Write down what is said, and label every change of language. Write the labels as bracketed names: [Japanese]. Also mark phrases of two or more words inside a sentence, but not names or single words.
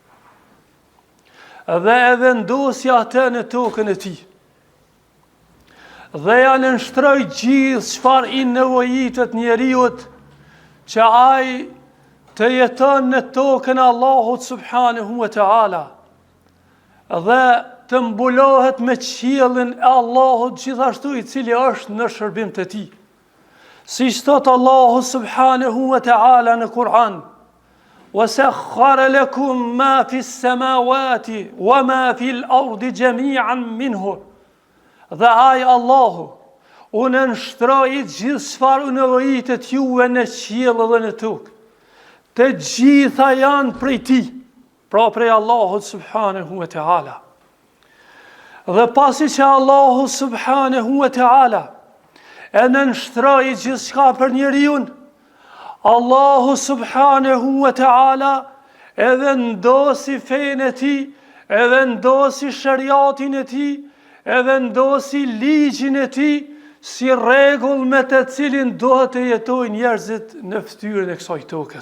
[Albanian] dhe e vendosi atë në tokën e tij dhe ja nënshtroi gjithë çfarë i nevojitet njeriut që ai të jeton në tokën e Allahut [Arabic] سبحانه وتعالى [Albanian] dhe të mbulohet me qiellin e Allahut gjithashtu i cili është në shërbim të Tij. Siç thot Allahu [Arabic] سبحانه وتعالى [Albanian] në Kur'an: [Arabic] "وسخر لكم ما في السماوات وما في الأرض جميعا منه." [Albanian] Dhe ai Allahu u nënshtroi gjithë çfarë u nevojitet juve në qiell dhe në tokë. Të gjitha janë prej Tij, pra prej Allahut [Arabic] سبحانه وتعالى. [Albanian] Dhe pasi që Allahu [Arabic] سبحانه وتعالى [Albanian] e nënshtroi gjithçka për njeriun, Allahu [Arabic] سبحانه وتعالى [Albanian] e vendosi fenë e Tij, e vendosi shariatin e Tij, e vendosi ligjin e Tij si rregull me të cilin duhet të jetojnë njerëzit në fytyrën e kësaj tokës.